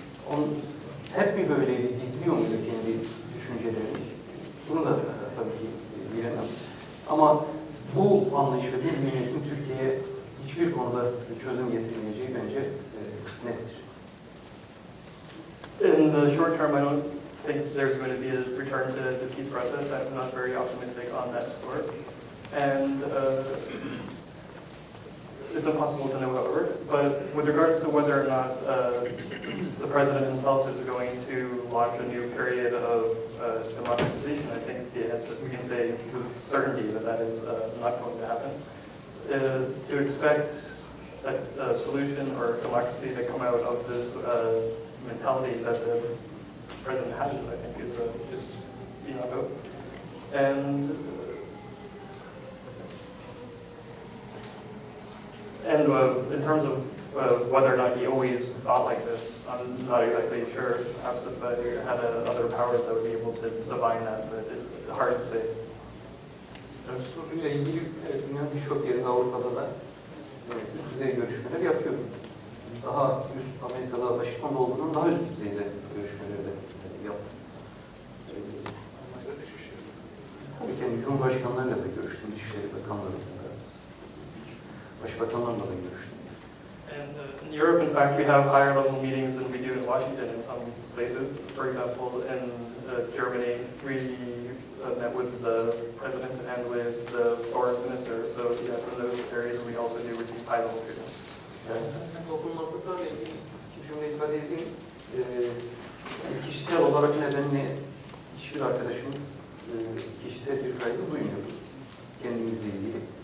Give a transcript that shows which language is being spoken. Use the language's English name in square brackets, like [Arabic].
[Turkish] Onun hep bir böyleydi. Gizliyor muydu kendi düşüncelerini? Bunu da tabii ki bilemem. Ama bu anlayış ve bu zihniyetin Türkiye'ye hiçbir konuda çözüm getirmeyeceği bence nettir. [English] In the short term, I don't think there's going to be a return to the peace process. I'm not very optimistic on that score. And it's impossible to know, however. But with regards to whether or not the president himself is going to launch a new period of democratization, I think we can say with certainty that that is not going to happen. To expect a solution or democracy to come out of this mentality that the president has, I think, is just beyond hope. And in terms of whether or not he always thought like this, I'm not exactly sure. Perhaps if he had other powers that would be able to divine that, but it's hard to say. [Turkish] Soruyla ilgili dünyanın birçok yerinde Avrupa'da da üst düzey görüşmeler yapıyor. Daha üst Amerika'da Washington'da olduğundan daha üst düzeyde görüşmeleri de yaptı. Tabii ki Cumhurbaşkanlarıyla da görüştüm, Dışişleri Bakanlarıyla, Başbakanlarla da görüştüm. [English] And in Europe, in fact, we have higher level meetings than we do in Washington in some places. For example, in Germany, we met with the president and with the foreign minister. So yes, in those areas we also do receive high level treatment. [Turkish] Yani zaten dokunulmazlıklarla ilgili iki cümle ifade edeyim. Kişisel olarak nedenini hiçbir arkadaşımız kişisel bir kaygı duymuyordu kendimizle ilgili.